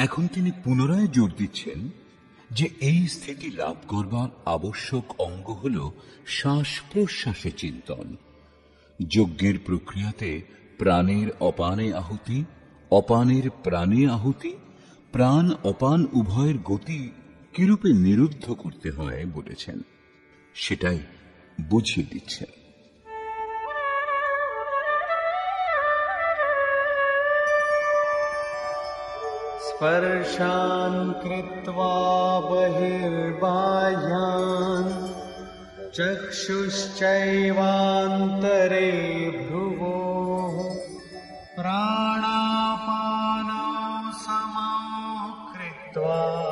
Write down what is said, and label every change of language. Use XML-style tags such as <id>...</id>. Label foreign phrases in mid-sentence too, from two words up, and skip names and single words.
<bn>এখন তিনি পুনরায় জোর দিচ্ছেন যে এই স্থিতি লাভ করবার আবশ্যক অঙ্গ হল শ্বাস প্রশ্বাসে চিন্তন। যজ্ঞের প্রক্রিয়াতে প্রাণের অপানে আহুতি, অপানের প্রাণে আহুতি, প্রাণ অপান উভয়ের গতি কিরূপে নিরুদ্ধ করতে হয় বলেছেন, সেটাই বুঝিয়ে দিচ্ছেন।</bn> <sa>स्पर्शान् कृत्वा बहिर्बाह्यान् चक्षुश्चैवान्तरे भ्रुवोः प्राणापानौ समौ कृत्वा</sa>